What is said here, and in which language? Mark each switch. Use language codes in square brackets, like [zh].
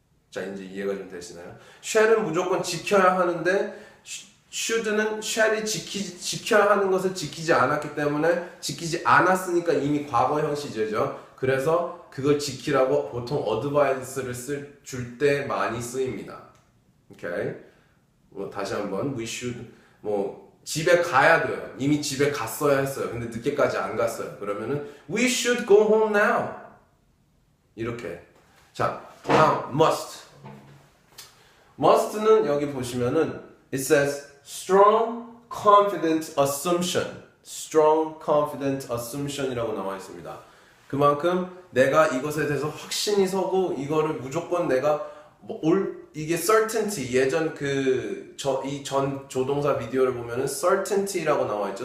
[ko] 자, 이제 이해가 좀 되시나요? shall은 무조건 지켜야 하는데 should는 shall이 지켜야 하는 것을 지키지 않았기 때문에 지키지 않았으니까 이미 과거형 시제죠. 그래서 그걸 지키라고 보통 어드바이스를 줄 때 많이 쓰입니다. 오케이? 뭐 다시 한번 we should 집에 가야 돼요. 이미 집에 갔어야 했어요. 근데 늦게까지 안 갔어요. 그러면은 [en] we should go home now. [ko] 이렇게. 자, 다음 must. [en] must는 [ko] 여기 보시면은 [en] it says strong confident assumption. [ko] strong confident assumption이라고 나와 있습니다. 그만큼 내가 이것에 대해서 확신이 서고 이거를 무조건 내가 이게 certainty 예전 이 전 조동사 비디오를 보면은 certainty라고 나와 있죠.